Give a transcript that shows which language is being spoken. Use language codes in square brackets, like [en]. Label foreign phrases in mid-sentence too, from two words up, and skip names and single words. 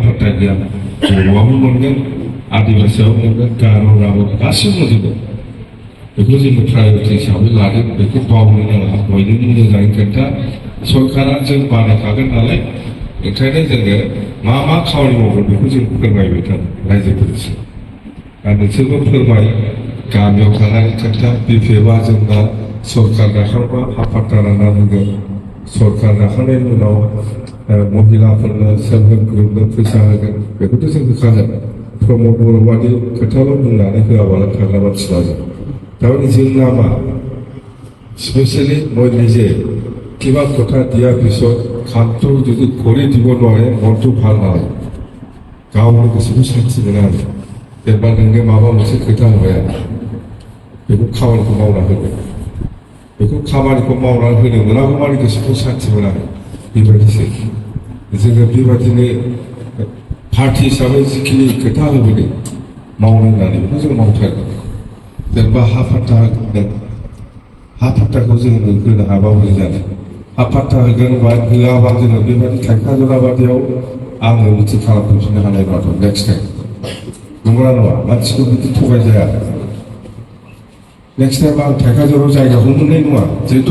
[brx] फाट्टा गैया बर'आबो मोनगोन आदिबासियाबो मोनगोन गार' राभा गासिबो मोनजोबगोन बेखौ जोङो प्राइभेट हिसाबै लादों बेखौ बावनो नाङा बयनोबो मोजाङै खोन्था सरकारा जों बानायखागोन नालाय ओंखायनो जोङो मा खामानि मावगोन बेखौ जों फोरमायबाय थादों रायजोफोरनिसिम दा नोंसोरबो फोरमाय गामियाव थानानै खोन्था बिपिएफआ जोंना सरकार दाखांबा हा फाट्टा रानना होगोन सरकार दाखांनायनि उनाव महिलाफोरनो [en] self help [brx] ग्रुपनो फैसा होगोन बेखौथ' जों होखागोन प्रमद बर' बादि खोथाल' बुंनानै होआबालाय थाग्रा मानसिला जों তাহলে जोंना मा [as] স্পেচিয়েলি মই নিজে কিবা কথা দিয়াৰ পিছত কামটো যদি কৰি দিব নোৱাৰে মনটো ভাল নালাগে [brx] गावनो गोसोखौ सान्थि मोना आरो जेनेबा नोंनो माबा मोनसे खोथा होबाय आरो बेखौ खामानिखौ मावना होगोन बेखौ खामानिखौ मावना होनो मोनागौ माने गोसोखौ सान्थि मोना बेबायदिसो जोङो बेबायदिनो पार्टी हिसाबै जिखिनि खोथा होबोदों मावनो होननानै बेखौ जों मावथारगोन जेनेबा हा फाट्टा होगोन हा फाट्टाखौ जोङो होनो हाबा मोजां जागोन हा फाट्टा होगोन बा होआबा जोङो बेबायदि थाइखा जरा बादियाव आङो मिथि खालामफिननो हानाय नङा [en] next time [brx] नंगौना नङा मानसिखौ बिदि थगायजाया [en] next time [brx] आं थाइखा जराव जायगाखौ मोननाय नङा जिहेतु